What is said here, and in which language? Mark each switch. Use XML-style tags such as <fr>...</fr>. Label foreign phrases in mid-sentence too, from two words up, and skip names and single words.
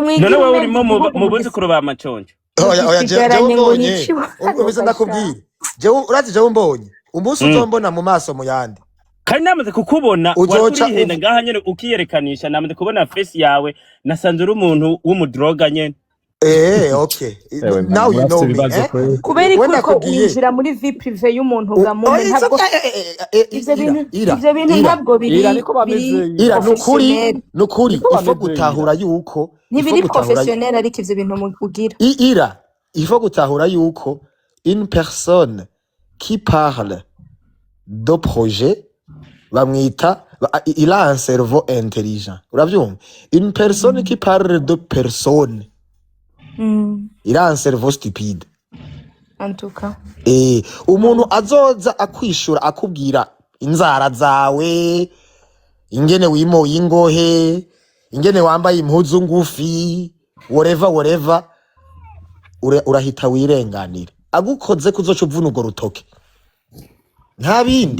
<rn>none wewe urimo mu buzukuru ba maconco. Oya jewe mbonye ubize ndakubwira. Urazi jewe mbonye umunsi uzombona mu maso mu yandi. Kandi namaze kukubona wakurihenda ngaha nyene ukiyerekanisha namaze kubona face yawe nasanze uri umuntu w'umudroga nyene.</rn> <en>Okay. Now you know me.</en> <rn>Kubera ko urinjira muri</rn> <fr>vie privé</fr> <rn>y'umuntu gamume ntabwo ivyo bintu ntabwo biri nukuri ifo gutahura yuko ntibiri professionnel ariko ivyo bintu ugira.</rn> <fr>Il faut</fr> <rn>gutahura yuko</rn> <fr>une personne qui parle de projet bamwita il a un cerveau intelligent uravyumva une personne qui parle de personne il a un cerveau stupide en tout cas</fr> <rn>umuntu azoza akwishura akubwira inzara zawe ingene wimoye ingohe ingene wambaye impuzu ngufi whatever urahita wirenganira agukoze kuzoca uvuna urwo rutoke nta bindi</rn>